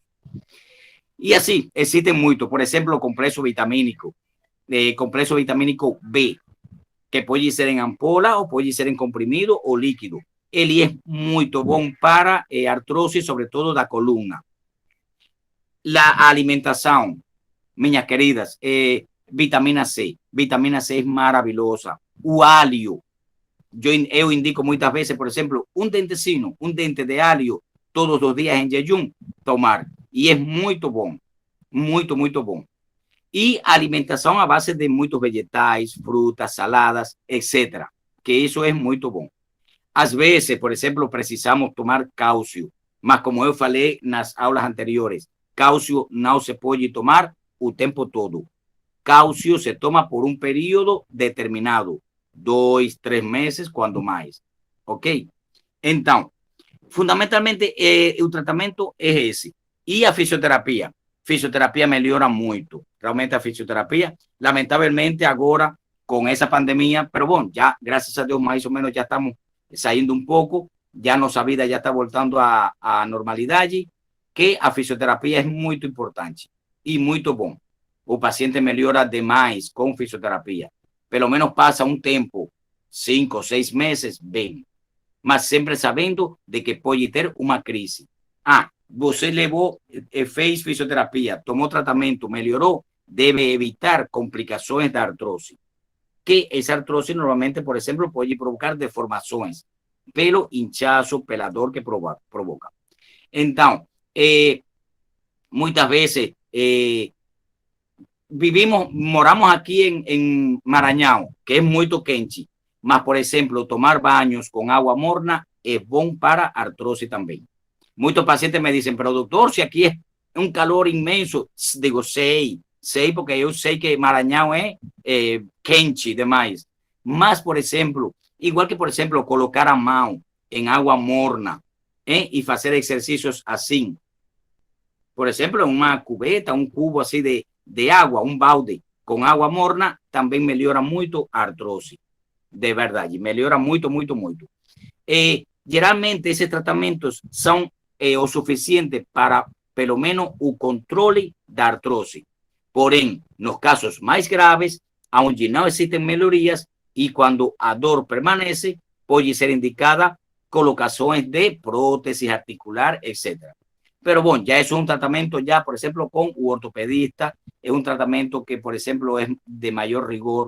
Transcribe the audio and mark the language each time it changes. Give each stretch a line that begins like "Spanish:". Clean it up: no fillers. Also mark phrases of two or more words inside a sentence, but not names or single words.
Spanish: Y así existen muchos, por ejemplo, complejo vitamínico B, que puede ser en ampola o puede ser en comprimido o líquido. Él es muy bueno para artrosis, sobre todo la columna. La alimentación,
Portuguese: minhas queridas,
Spanish: vitamina C. Vitamina C es maravillosa.
Portuguese: O alho. Eu indico
Spanish: muchas veces, por ejemplo, un
Portuguese: dente de alho
Spanish: todos los días en jejum, tomar. Y es muy bueno. Muy bueno. Y alimentación a base de muchos vegetales, frutas, saladas, etc. Que eso es muy bueno. Às veces, por ejemplo, precisamos tomar calcio.
Portuguese: Mas como eu falei nas aulas anteriores,
Spanish: cálcio no se puede tomar el tiempo todo. Cálcio se toma por un periodo determinado, 2, 3 meses, cuando más. ¿Ok? Entonces, fundamentalmente, el tratamiento es ese. Y a fisioterapia. Fisioterapia melhora mucho. Realmente a fisioterapia, lamentablemente ahora con esa pandemia, pero bueno, ya gracias a Dios más o menos ya estamos saliendo un poco, ya nuestra vida ya está voltando a normalidad, que a fisioterapia es muy importante y muy bueno. El paciente
Portuguese: melhora demais
Spanish: con fisioterapia.
Portuguese: Pelo menos
Spanish: pasa un tiempo, 5 o 6 meses, bien. Mas siempre sabiendo de que puede tener una crisis.
Portuguese: você levou, fez fisioterapia, tomou tratamento, melhorou, deve evitar complicações da artrose. Que essa artrose normalmente, por exemplo, pode provocar deformações, pelo inchaço, pelador que provoca. Então, muitas vezes moramos
Spanish: aquí en
Portuguese: Maranhão,
Spanish: que es muy
Portuguese: quente, mas,
Spanish: por ejemplo, tomar baños con agua morna es bueno para artrosis también. Muchos pacientes me dicen, pero doctor, si aquí es un calor inmenso, digo, sei, porque yo sé que Maranhão es quente demais. Mas, por ejemplo, igual que, por ejemplo, colocar
Portuguese: a mão
Spanish: en agua morna y hacer ejercicios así. Por ejemplo, en una cubeta, un cubo así de agua, un balde con agua morna, también melhora mucho
Portuguese: a artrose.
Spanish: De verdad, y melhora mucho, mucho, mucho. Geralmente, esos tratamientos son o suficientes para,
Portuguese: pelo menos, o controle da artrose.
Spanish: Porém, nos casos más graves, onde no existen melhorías y cuando
Portuguese: a dor permanece,
Spanish: puede ser indicada colocaciones de prótesis articular, etc. Pero bueno, ya eso es un tratamiento ya, por ejemplo, con un ortopedista, es un tratamiento que, por ejemplo, es de mayor rigor.